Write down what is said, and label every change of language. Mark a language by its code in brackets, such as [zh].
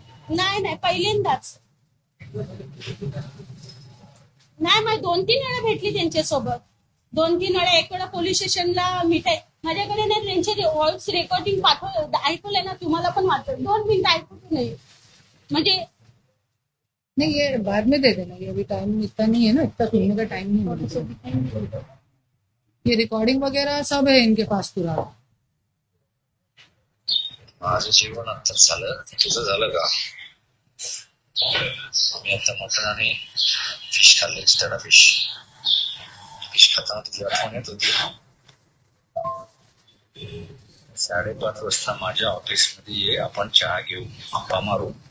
[mr] नाही पहिल्यांदाच नाही, मग 2-3 वेळा भेटली त्यांच्यासोबत. 2-3 वेळा, एक वेळा पोलीस स्टेशनला मिठाई माझ्याकडे नाही, त्यांचे व्हॉइस रेकॉर्डिंग ऐकलंय ना, तुम्हाला पण वाटतं. 2 मिनिट ऐकू नाही म्हणजे [hi] नहीं, ये बाद में दे देना, ये अभी टाइम इतना नहीं है ना, इतना सुनने का टाइम नहीं है. ये रिकॉर्डिंग वगैरह सब है इनके पास पूरा. [mr] माझं जेवण आता झालं, तुझं झालं का? मी आता मटण आणि फिश खाल्ले, एक्स्ट्रा फिश खाताना तुझी आठवण येत होती. 5:30 वाजता माझ्या ऑफिस मध्ये ये, आपण चहा घेऊ, गप्पा मारू.